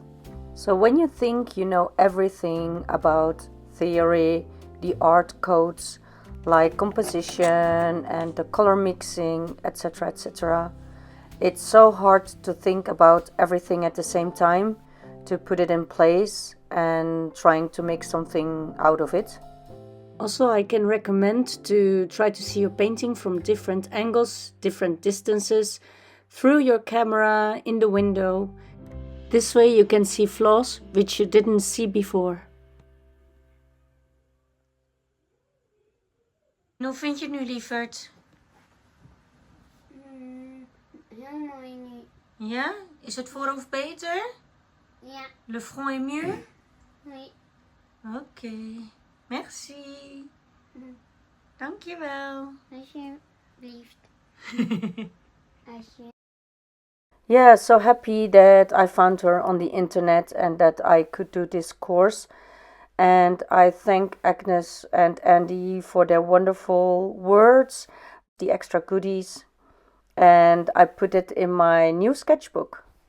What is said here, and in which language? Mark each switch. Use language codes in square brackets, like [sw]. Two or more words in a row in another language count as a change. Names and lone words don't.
[en] So when you think you know everything about theory, the art codes, like composition and the color mixing, etc., etc., it's so hard to think about everything at the same time, to put it in place and trying to make something out of it. Also, I can recommend to try to see your painting from different angles, different distances, through your camera, in the window. This way you can see flaws which you didn't see before. [nl] Hoe vind je het nu, lieverd? Heel mooi nu. Ja? Is het voorhoofd beter? Ja. [fr] Le front est mieux? Oui. Oké. Merci. [nl] Dankjewel. Alsjeblieft. [en] Yeah, so happy that I found her on the internet and that I could do this course. And I thank Agnes and Andy for their wonderful words, the extra goodies, and I put it in my new sketchbook.